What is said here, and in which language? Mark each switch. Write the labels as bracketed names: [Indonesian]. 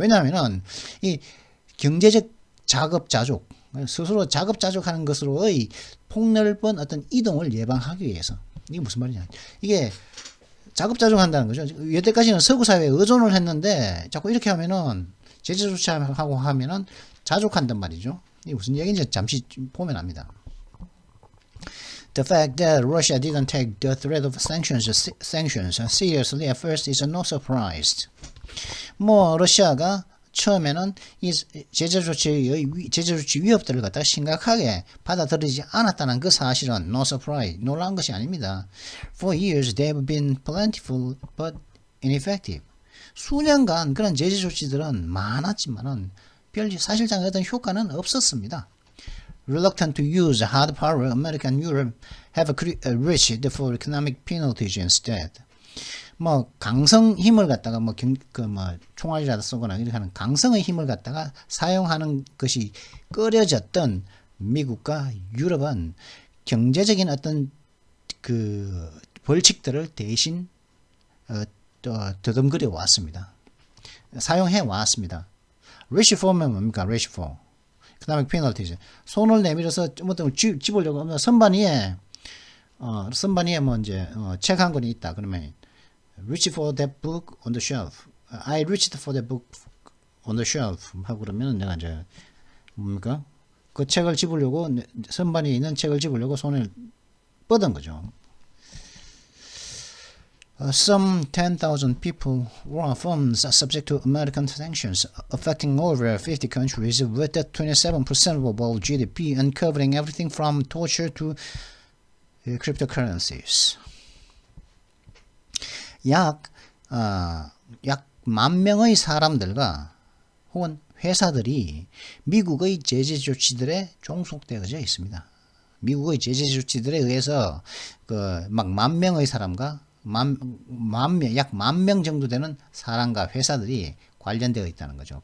[Korean] 왜냐하면은 이 경제적 자급자족, 스스로 자급자족하는 것으로의 폭넓은 어떤 이동을 예방하기 위해서. 이게 무슨 말이냐? 이게 자급자족한다는 거죠. 여태까지는 서구 사회에 의존을 했는데 자꾸 이렇게 하면은 제재 조치하고 하면은 자족한단 말이죠. 이게 무슨 얘기인지 잠시 보면 압니다. [English] The fact that Russia didn't take the threat of sanctions seriously at first is no surprise. [Korean] 뭐 러시아가 처음에는 이 제재 조치 위협들을 갖다가 심각하게 받아들이지 않았다는 그 사실은 [English] no surprise, [Korean] 놀라운 것이 아닙니다. [English] For years they have been plentiful but ineffective. [Korean] 수년간 그런 제재 조치들은 많았지만은 사실상 어떤 효과는 없었습니다. [English] Reluctant to use hard power, America and Europe have reached for economic penalties instead. [Korean] 뭐 강성 힘을 갖다가 총알이라도 쏘거나 이렇게 하는 강성의 힘을 갖다가 사용하는 것이 꺼려졌던 미국과 유럽은 경제적인 어떤 그 벌칙들을 대신 더듬거려 왔습니다. 사용해 왔습니다. reach for면 뭡니까? [English] reach for. economic penalties. [Korean] 손을 내밀어서 어떤 집으려고 선반 위에 뭐 이제 책 한 권이 있다. [English] 그러면 reach for that book on the shelf. I reached for that book on the shelf. [Korean] 하고 그러면 내가 이제 뭡니까? 그 책을 집으려고 선반에 있는 책을 집으려고 손을 뻗은 거죠. [English] Some 10,000 people were firms subject to American sanctions, affecting over 50 countries with 27% of all GDP and covering everything from torture to cryptocurrencies. [Korean] 약 10,000명의 사람들과 혹은 회사들이 미국의 제재 조치들에 종속되어져 있습니다. 미국의 제재 조치들에 의해서 막 10,000명의 사람과 약 10,000명 정도 되는 사람과 회사들이 관련되어 있다는 거죠.